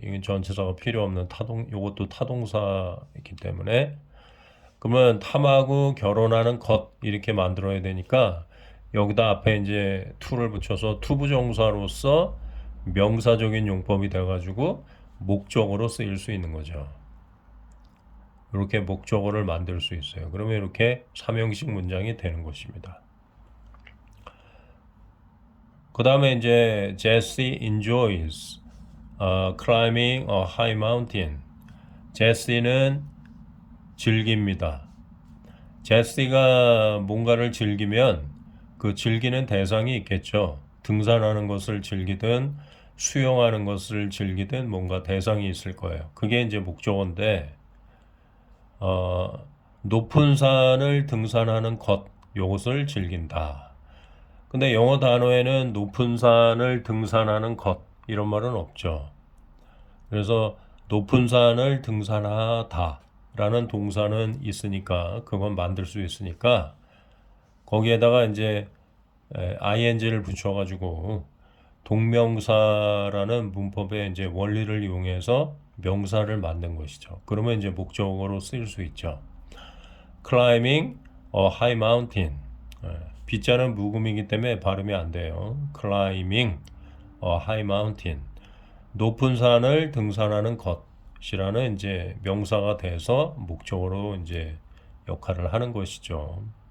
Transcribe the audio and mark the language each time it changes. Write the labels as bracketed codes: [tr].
[ko] 이게 전체사가 필요 없는 요것도 타동사이기 때문에 그러면 탐하고 결혼하는 것 이렇게 만들어야 되니까 여기다 앞에 이제 to를 붙여서 투부정사로서 명사적인 용법이 돼가지고 목적어로 쓰일 수 있는 거죠. 이렇게 목적어를 만들 수 있어요. 그러면 이렇게 삼형식 문장이 되는 것입니다. 그 다음에 이제 [en] Jesse enjoys climbing a high mountain. [ko] 제시는 즐깁니다. 제시가 뭔가를 즐기면 그 즐기는 대상이 있겠죠. 등산하는 것을 즐기든 수영하는 것을 즐기든 뭔가 대상이 있을 거예요. 그게 이제 목적어인데 높은 산을 등산하는 것 요것을 즐긴다. 근데 영어 단어에는 높은 산을 등산하는 것 이런 말은 없죠. 그래서 높은 산을 등산하다 라는 동사는 있으니까 그건 만들 수 있으니까 거기에다가 이제 ing를 붙여가지고 동명사라는 문법의 이제 원리를 이용해서 명사를 만든 것이죠. 그러면 이제 목적어로 쓰일 수 있죠. [en] climbing a high mountain. [ko] B자는 묵음이기 때문에 발음이 안 돼요. [en] climbing a high mountain. [ko] 높은 산을 등산하는 것이라는 이제 명사가 돼서 목적어로 이제 역할을 하는 것이죠.